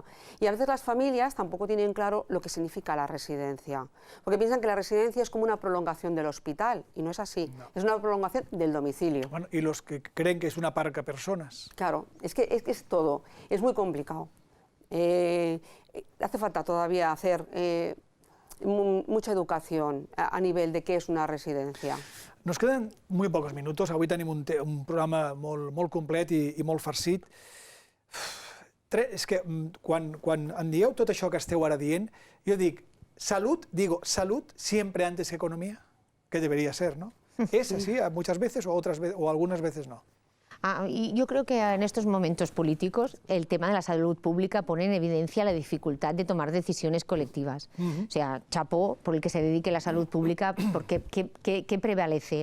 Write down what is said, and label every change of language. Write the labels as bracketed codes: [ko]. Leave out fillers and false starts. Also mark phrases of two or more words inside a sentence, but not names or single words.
[es] Y a veces las familias tampoco tienen claro lo que significa la residencia, porque piensan que la residencia es como una prolongación del hospital, y no es así, es una prolongación del domicilio. Bueno, y los que creen que es una parca personas. Claro, es que es todo, es muy complicado. Hace falta todavía hacer mucha educación a nivel de qué [ca] és una residència. [es] Nos queden muy pocos minutos. [ca] Avui tenim un programa molt complet i molt farcit. És que quan em dieu tot això que esteu ara dient, jo dic, [es] digo, salud siempre antes que economía, que debería ser, ¿no? ¿Es así muchas veces o algunas veces no? Y yo creo que en estos momentos políticos el tema de la salud pública pone en evidencia la dificultad de tomar decisiones colectivas. O sea, chapó por el que se dedique la salud pública, porque ¿qué prevalece?